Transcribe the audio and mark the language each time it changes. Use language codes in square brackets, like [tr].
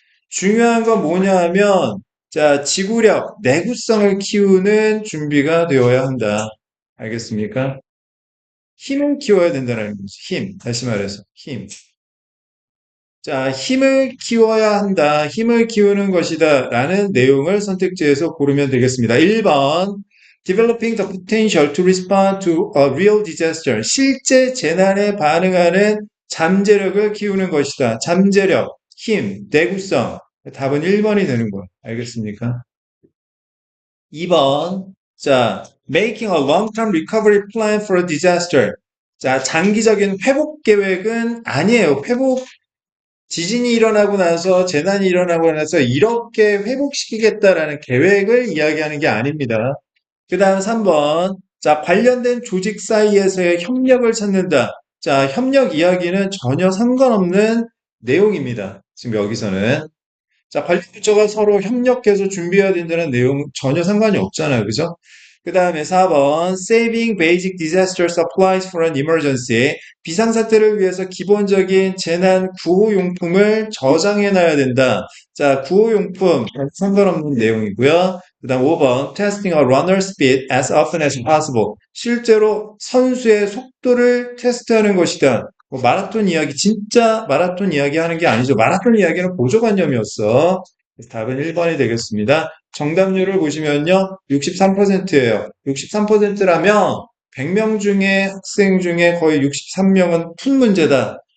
[ko] 중요한 건 뭐냐 하면, 자, 지구력, 내구성을 키우는 준비가 되어야 한다. 알겠습니까? 힘을 키워야 된다는 거죠. 힘. 다시 말해서, 힘. 자, 힘을 키워야 한다. 힘을 키우는 것이다. 라는 내용을 선택지에서 고르면 되겠습니다. 1번. [en] Developing the potential to respond to a real disaster. [ko] 실제 재난에 반응하는 잠재력을 키우는 것이다. 잠재력, 힘, 내구성. 답은 1번이 되는 거예요. 알겠습니까? 2번. [en] 자, making a long-term recovery plan for a disaster. [ko] 자, 장기적인 회복 계획은 아니에요. 지진이 일어나고 나서, 재난이 일어나고 나서 이렇게 회복시키겠다라는 계획을 이야기하는 게 아닙니다. 그 다음 3번. 자, 관련된 조직 사이에서의 협력을 찾는다. 자, 협력 이야기는 전혀 상관없는 내용입니다. 지금 여기서는. 자, 관련 부처가 서로 협력해서 준비해야 된다는 내용 전혀 상관이 없잖아요. 그죠? 그 다음에 4번, [en] Saving Basic Disaster Supplies for an Emergency. [ko] 비상사태를 위해서 기본적인 재난 구호용품을 저장해놔야 된다. 자, 구호용품, 상관없는 내용이고요. 그 다음 5번, [en] Testing a runner's speed as often as possible. [ko] 실제로 선수의 속도를 테스트하는 것이다. 뭐 마라톤 이야기, 진짜 마라톤 이야기 하는 게 아니죠. 마라톤 이야기는 보조관념이었어. 그래서 답은 1번이 되겠습니다. 정답률을 보시면요. 63%예요. 63%라면 100명 중에 학생 중에 거의 63명은 풀 문제다.